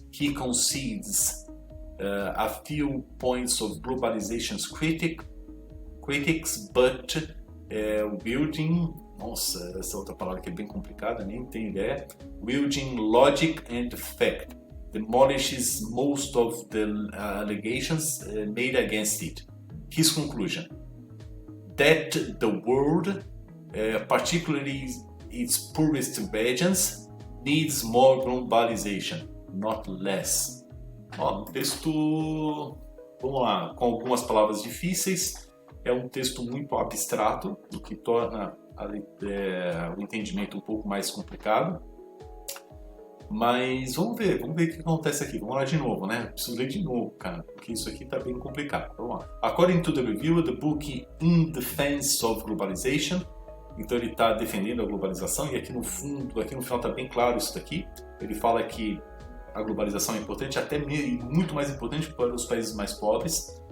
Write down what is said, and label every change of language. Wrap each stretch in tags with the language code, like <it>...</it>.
<en>He concedes a few points of globalization's critics, but wielding,</en> <pt>nossa, essa outra palavra que é bem complicada, nem tenho ideia,</pt> <en>wielding logic and fact, demolishes most of the allegations made against it. His conclusion: that the world, particularly its poorest regions, needs more globalization, not less.</en> <pt>Um texto, vamos lá, com algumas palavras difíceis, é um texto muito abstrato, o que torna o entendimento um pouco mais complicado. Mas vamos ver o que acontece aqui. Vamos lá de novo, né? Preciso ler de novo, cara, porque isso aqui tá bem complicado. Vamos lá.</pt> <en>According to the reviewer, the book In Defense of Globalization.</en> <pt>Então ele está defendendo a globalização, e aqui no fundo, aqui no final está bem claro isso daqui. Ele fala que a globalização é importante, até muito mais importante para os países mais pobres.</pt>